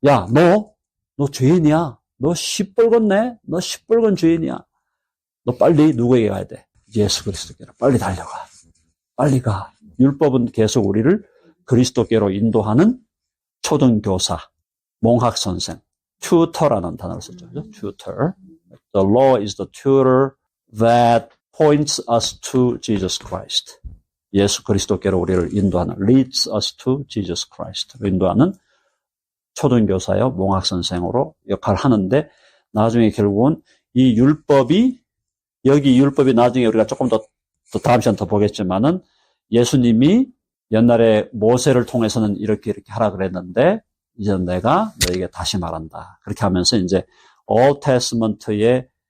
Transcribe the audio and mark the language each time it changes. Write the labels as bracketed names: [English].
[Korean] 야, 너 죄인이야. 너 시뻘겋네. 너 시뻘건 죄인이야. 너 빨리 누구에게 가야 돼? 예수 그리스도께로 빨리 달려가. 빨리 가. 율법은 계속 우리를 그리스도께로 인도하는 초등교사, 몽학선생, tutor라는 단어를 썼죠. [English] tutor. The law is the tutor that points us to Jesus Christ. [Korean] 예수 그리스도께로 우리를 인도하는, [English] leads us to Jesus Christ. [Korean] 인도하는 초등교사요, 몽학선생으로 역할을 하는데, 나중에 결국은 이 율법이, 여기 율법이 나중에 우리가 조금 더 다음 시간 더 보겠지만은, 예수님이 옛날에 모세를 통해서는 이렇게 하라 그랬는데, 이제는 내가 너에게 다시 말한다. 그렇게 하면서 이제 Old Testament의